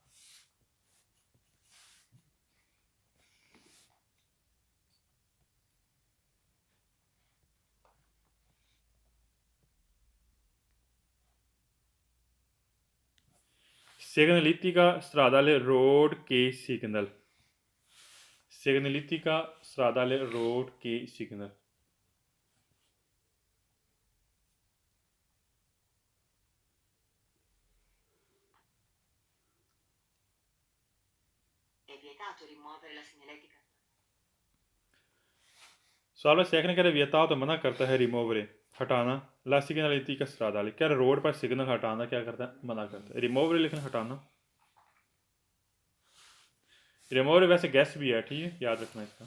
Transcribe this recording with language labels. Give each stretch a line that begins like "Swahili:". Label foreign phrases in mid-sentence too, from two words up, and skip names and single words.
Italian: Segnalitica stradale
Hindi: road के सिग्नल,
Italian: segnalitica stradale
Hindi: रोड के सिग्नल।
Italian: È vietato rimuovere la segnaletica.
Hindi: सवाल सेकंड कह रहे वियता तो मना करता है, रिमूवरे हटाना,
Italian: la segnaletica stradale,
Hindi: क्या रोड पर सिग्नल हटाना क्या करता है? मना करता है। रिमूवरे लिखना, हटाना। रिमूवरे वैसे गैस भी है, ठीक है, याद रखना इसका।